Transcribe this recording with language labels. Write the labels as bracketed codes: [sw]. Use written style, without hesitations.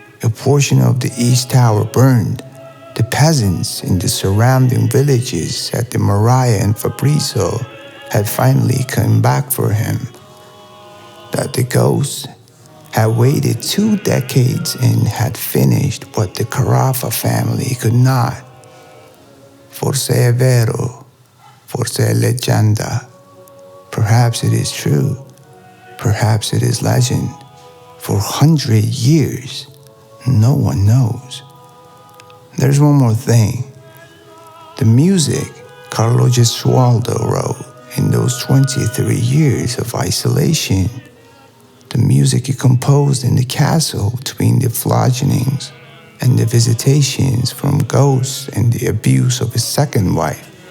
[en] A portion of the east tower burned. The peasants in the surrounding villages said that Maria and Fabrizio had finally come back for him, that the ghost had waited 2 decades and had finished what the Carafa family could not. [it] Forse è vero, forse è leggenda. [en] Perhaps it is true, perhaps it is legend. For 100 years, no one knows. There's one more thing. The music Carlo Gesualdo wrote in those 23 years of isolation, the music he composed in the castle between the floggings and the visitations from ghosts and the abuse of his second wife.